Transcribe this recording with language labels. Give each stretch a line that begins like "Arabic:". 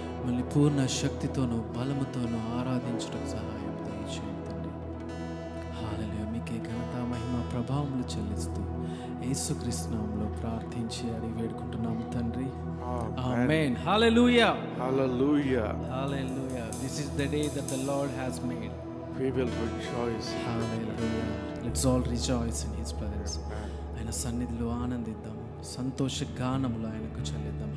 Telugu: మళ్ళీ పూర్ణ శక్తితోనూ బలముతోనూ ఆరాధించడానికి సహాయం దయచేయండి తండ్రి. హల్లెలూయా. మీకే ఘనత మహిమ ప్రభావములు చెల్లిస్తూ యేసుక్రీస్తు నామములో ప్రార్థించి అడిగి వేడుకుంటున్నాము తండ్రి.
English: Amen. Hallelujah. Hallelujah. Hallelujah. This is the day that the Lord has made. We will rejoice. Hallelujah. Let's all rejoice in His presence.
Telugu: ఆయన సన్నిధిలో ఆనందిద్దాం, సంతోష గానములు ఆయనకు చెల్లిద్దాం.